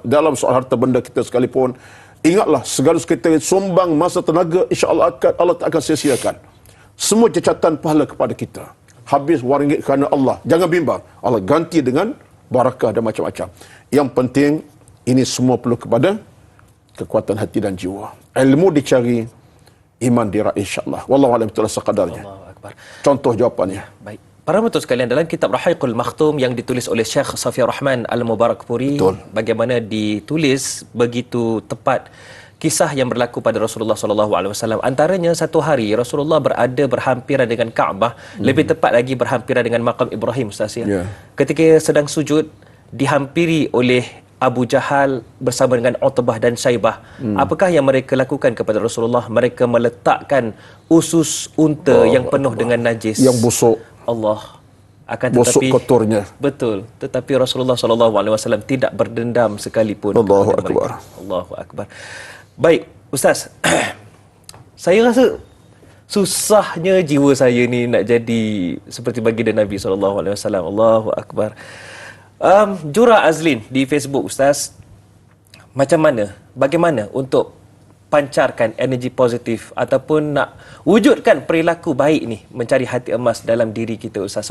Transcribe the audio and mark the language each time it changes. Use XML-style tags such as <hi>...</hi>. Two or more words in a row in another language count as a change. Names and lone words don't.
<ms>Dalam soal harta benda kita sekalipun, ingatlah segala kita sumbang masa tenaga,</ms> <ar>إن شاء الله</ar> <ms>Allah tak akan sia-siakan. Semua cacatan pahala kepada kita. Habis RM1 kerana Allah. Jangan bimbang. Allah ganti dengan barakah dan macam-macam. Yang penting, ini semua perlu kepada kekuatan hati dan jiwa. Ilmu dicari, iman diraih,</ms> <ar>إن شاء الله. والله أعلم بالصواب</ar> <ms>sekadarnya.</ms> <ar>الله أكبر.</ar> <ms>Contoh jawapannya. Baik. Para penonton sekalian, dalam kitab Rahiqul Makhtum yang ditulis oleh Syekh Safiur Rahman Al-Mubarakpuri, bagaimana ditulis begitu tepat kisah yang berlaku pada Rasulullah SAW. Antaranya satu hari Rasulullah berada berhampiran dengan Kaabah, lebih tepat lagi berhampiran dengan makam Ibrahim, Ustaz ya. Ketika sedang sujud, dihampiri oleh Abu Jahal bersama dengan Utbah dan Syaibah. Apakah yang mereka lakukan kepada Rasulullah? Mereka meletakkan usus unta yang penuh dengan najis. Yang busuk. Allah. Akan busuk tetapi kotornya. Betul. Tetapi Rasulullah SAW tidak berdendam sekalipun.</ms> <ar>الله أكبر. الله أكبر.</ar> <ms>Baik, Ustaz. Saya rasa susahnya jiwa saya ni nak jadi seperti baginda Nabi SAW.</ms> <ar>الله أكبر.</ar> <ms>Jura Azlin di Facebook, Ustaz, macam mana, bagaimana untuk pancarkan energi positif ataupun nak wujudkan perilaku baik ni, mencari hati emas dalam diri kita, Ustaz?</ms>